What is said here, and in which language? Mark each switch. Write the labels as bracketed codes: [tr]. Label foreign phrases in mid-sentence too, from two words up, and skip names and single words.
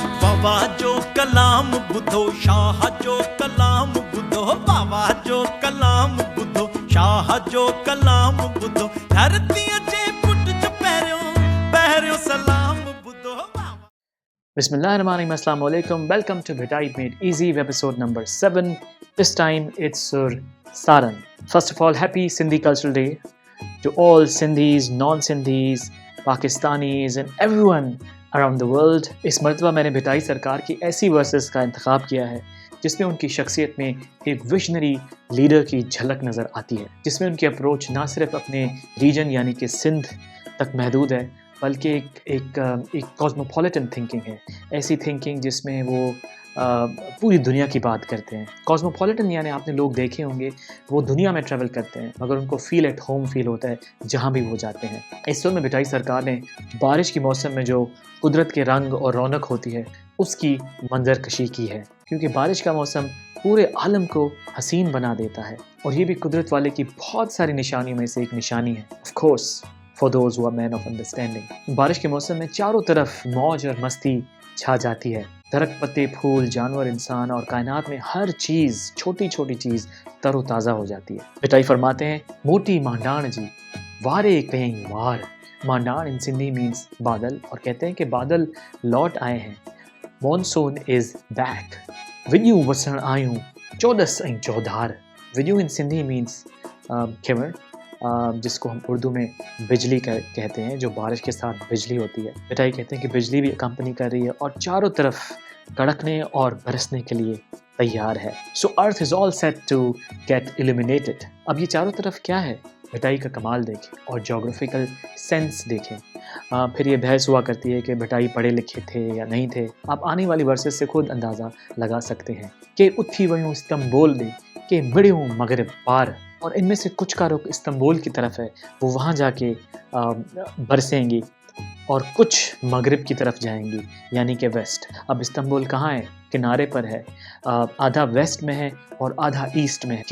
[sd] बाबा जो कलाम ॿुधो शाह जो कलाम ॿुधो बाबा जो कलाम ॿुधो शाह जो कलाम ॿुधो धरतीअ जे पुट जो पहिरियों सलाम ॿुधो बाबा। [ar] بسم الله الرحمن الرحيم. السلام عليكم. [en] Welcome to Bhittai Made Easy, Webisode number 7. This time it's Sur Sarang. First of all, happy Sindhi Cultural Day to all Sindhis, non-Sindhis, Pakistanis and everyone around the world. [ur] اس مرتبہ میں نے بھٹائی سرکار کی ایسی ورسز کا انتخاب کیا ہے جس میں ان کی شخصیت میں ایک [en] visionary leader [ur] کی جھلک نظر آتی ہے، جس میں ان کی اپروچ نہ صرف اپنے ریجن یعنی کہ سندھ تک محدود ہے بلکہ ایک [en] cosmopolitan thinking [ur] ہے. ایسی تھنکنگ جس میں وہ پوری دنیا کی بات کرتے ہیں. کاسموپولیٹن یعنی آپ نے لوگ دیکھے ہوں گے وہ دنیا میں ٹریول کرتے ہیں مگر ان کو [en] feel at home [ur] فیل ہوتا ہے جہاں بھی وہ جاتے ہیں. اس فلم میں بھٹائی سرکار نے بارش کے موسم میں جو قدرت کے رنگ اور رونق ہوتی ہے اس کی منظر کشی کی ہے، کیونکہ بارش کا موسم پورے عالم کو حسین بنا دیتا ہے اور یہ بھی قدرت والے کی بہت ساری نشانیوں میں سے ایک نشانی ہے. [en] Of course for those who are man of understanding. [ur] بارش کے موسم میں چاروں طرف موج اور مستی چھا جاتی ہے. درخت، پتے، پھول، جانور، انسان اور کائنات میں ہر چیز، چھوٹی چھوٹی چیز تر و تازہ ہو جاتی ہے. بھٹائی فرماتے ہیں, [sd] मोटी मॉन्डाण जी वारे कहीं वार। [ur] मॉन्डाण [en] in Sindhi means [ur] بادل اور کہتے ہیں کہ بادل لوٹ آئے ہیں. [en] Monsoon is back. [sd] विन्यू वसण आयूं चौदस ऐं चौधार। [ur] विन्यू [en] in Sindhi means [ur] کھمر، جس کو ہم اردو میں بجلی کہتے ہیں، جو بارش کے ساتھ بجلی ہوتی ہے. بھٹائی کہتے ہیں کہ بجلی بھی کمپنی کر رہی ہے اور چاروں طرف کڑکنے اور برسنے کے لیے تیار ہے. [en] So earth is all set to get illuminated. [ur] اب یہ چاروں طرف کیا ہے، بھٹائی کا کمال دیکھیں اور [en] geographical sense [ur] دیکھیں. پھر یہ بحث ہوا کرتی ہے کہ بھٹائی پڑھے لکھے تھے یا نہیں تھے. آپ آنے والی ورسز سے خود اندازہ لگا سکتے ہیں کہ [sd] उथी वयूं इस्तंबोल दे के मिड़ियों मगरिब पार। [ur] اور ان میں سے کچھ کا رخ استنبول کی طرف ہے، وہ وہاں جا کے برسیں گی اور کچھ مغرب کی طرف جائیں گی یعنی کہ ویسٹ. اب استنبول کہاں ہے? کنارے پر ہے، آدھا ویسٹ میں ہے اور آدھا ایسٹ میں ہے.